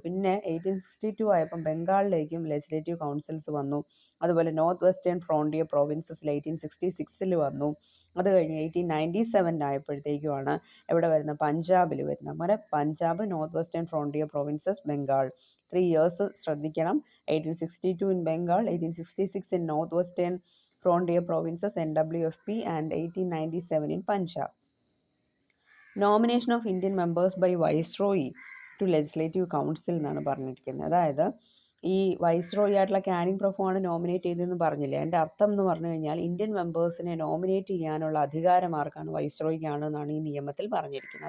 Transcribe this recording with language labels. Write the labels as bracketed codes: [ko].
[ml] പിന്നെ 1862 ആയപ്പം ബംഗാളിലേക്കും legislative councils വന്നു. അതുപോലെ നോർത്ത് വെസ്റ്റേൺ ഫ്രോണ്ടിയർ പ്രോവിൻസസിൽ 1866 വന്നു. അത് കഴിഞ്ഞ് 1897 ആയപ്പോഴത്തേക്കുമാണ് എവിടെ വരുന്നത്, പഞ്ചാബിൽ വരുന്നത്. അങ്ങനെ Punjab, north western frontier provinces, Bengal 3 years ശ്രദ്ധിക്കണം. [en] 1862 in Bengal, 1866 in North Western Frontier Provinces NWFP and 1897 in Punjab. Nomination of Indian members by viceroy to legislative council [ml] എന്നാണ് പറഞ്ഞിരിക്കുന്നത്. അതായത് ഈ വൈസ്രോയി ആയിട്ടുള്ള ക്യാനിങ് പ്രഭു ആണ് നോമിനേറ്റ് ചെയ്തതെന്ന് പറഞ്ഞില്ലേ. അതിൻ്റെ അർത്ഥം എന്ന് പറഞ്ഞു കഴിഞ്ഞാൽ ഇന്ത്യൻ മെമ്പേഴ്സിനെ നോമിനേറ്റ് ചെയ്യാനുള്ള അധികാരം ആർക്കാണ്, വൈസ്രോയിക്കാണ് എന്നാണ് ഈ നിയമത്തിൽ പറഞ്ഞിരിക്കുന്നത്.